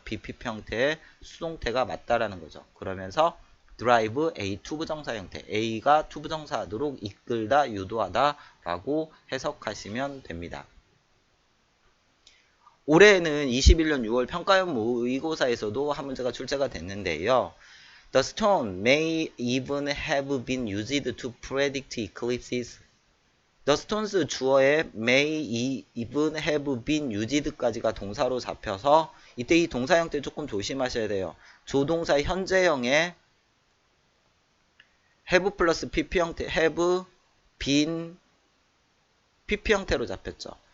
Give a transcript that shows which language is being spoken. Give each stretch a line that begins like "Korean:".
Korean: BPP 형태의 수동태가 맞다라는 거죠. 그러면서 drive A 투부정사 형태, A가 투부정사하도록 이끌다, 유도하다 라고 해석하시면 됩니다. 올해는 21년 6월 평가원 모의고사에서도 한 문제가 출제가 됐는데요.
English: The stone may even have been used to predict eclipses. The stones
Korean: 주어에
English: may even have been used
Korean: 까지가 동사로 잡혀서 이때 이 동사 형태 조금 조심하셔야 돼요. 조동사 현재형에 have 플러스 pp 형태, have been pp 형태로 잡혔죠.